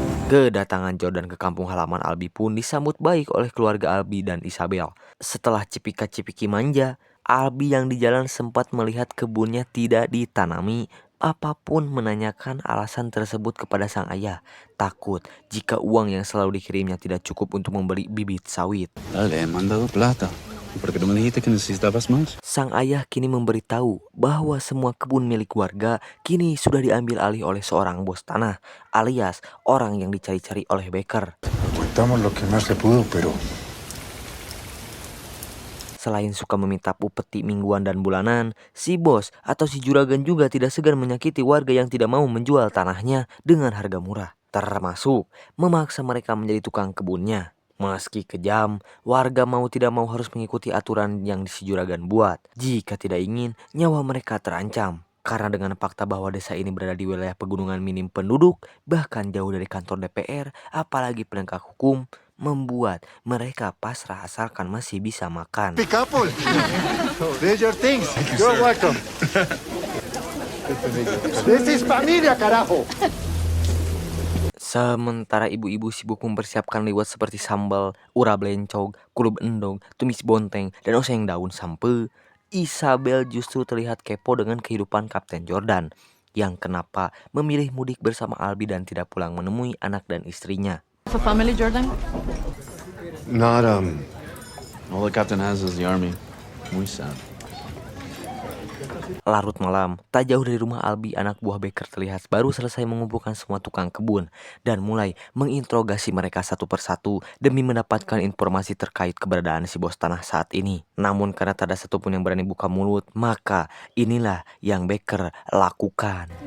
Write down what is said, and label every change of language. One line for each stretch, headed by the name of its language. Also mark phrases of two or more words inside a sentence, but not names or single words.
Indonesian: Kedatangan Jordan ke kampung halaman Albi pun disambut baik oleh keluarga Albi dan Isabel. Setelah cipika-cipiki manja, Albi yang di jalan sempat melihat kebunnya tidak ditanami. Apapun menanyakan alasan tersebut kepada sang ayah. Takut jika uang yang selalu dikirimnya tidak cukup untuk membeli bibit sawit.
Spanish: Dale, he mandado plata. ¿Por qué no me dijiste que necesitabas más?
Indonesian: Sang ayah kini memberitahu bahwa semua kebun milik warga kini sudah diambil alih oleh seorang bos tanah, alias orang yang dicari-cari oleh Becker.
Spanish: Aguantamos lo que más se pudo, pero
Indonesian: Selain suka meminta upeti mingguan dan bulanan, si bos atau si juragan juga tidak segan menyakiti warga yang tidak mau menjual tanahnya dengan harga murah. Termasuk memaksa mereka menjadi tukang kebunnya. Meski kejam, warga mau tidak mau harus mengikuti aturan yang si juragan buat. Jika tidak ingin, nyawa mereka terancam. Karena dengan fakta bahwa desa ini berada di wilayah pegunungan minim penduduk, bahkan jauh dari kantor DPR, apalagi penegak hukum, membuat mereka pasrah asalkan masih bisa makan. Pickapple.
English: There's your things. You're welcome. This is
Spanish: familia, carajo.
Indonesian: Sementara ibu-ibu sibuk mempersiapkan liwet seperti sambal, ura blencong, kulub endong, tumis bonteng, dan oseng daun sampe, Isabel justru terlihat kepo dengan kehidupan Kapten Jordan, yang kenapa memilih mudik bersama Albi dan tidak pulang menemui anak dan istrinya.
English: For family, Jordan? Not, All the captain has is the army.
Spanish: Muy sad.
Indonesian: Larut malam, tak jauh dari rumah Albi, anak buah Becker terlihat baru selesai mengumpulkan semua tukang kebun dan mulai menginterogasi mereka satu persatu demi mendapatkan informasi terkait keberadaan si bos tanah saat ini. Namun karena tak ada satupun yang berani buka mulut, maka inilah yang Becker lakukan.